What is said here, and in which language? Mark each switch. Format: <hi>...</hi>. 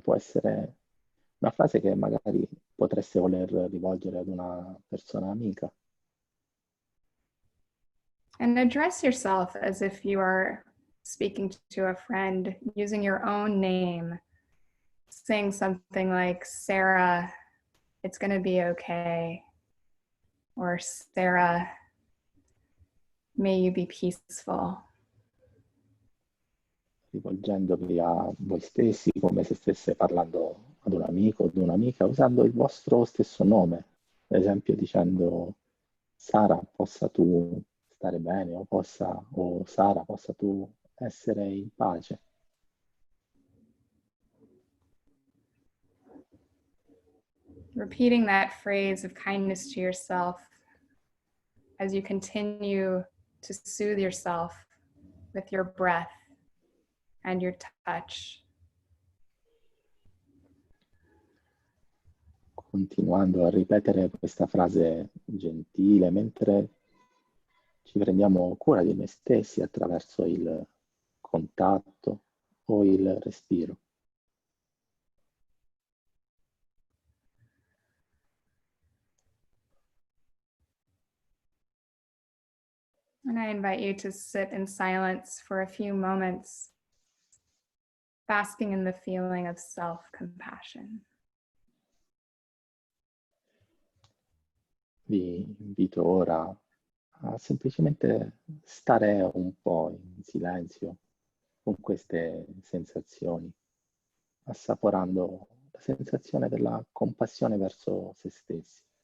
<it>Può essere una frase che magari potreste voler rivolgere ad una persona amica.</it> <en>And address yourself as if you are speaking to a friend using your own name, saying something like, Sarah, it's going to be okay. Or Sarah, may you be peaceful.</en> <it>Rivolgendovi a voi stessi come se stesse parlando ad un amico o ad un'amica, usando il vostro stesso nome, ad esempio dicendo Sara, possa tu stare bene, o Sara, possa tu essere in pace.</it> <en>Repeating that phrase of kindness to yourself as you continue to soothe yourself with your breath and your touch.</en> <it>Continuando a ripetere questa frase gentile mentre ci prendiamo cura di noi stessi attraverso il contatto o il respiro.</it> <en>And I invite you to sit in silence for a few moments, basking in the feeling of self-compassion.</en> <it>Vi invito ora a semplicemente stare un po' in silenzio con queste sensazioni, assaporando la sensazione della compassione verso se stessi.</it>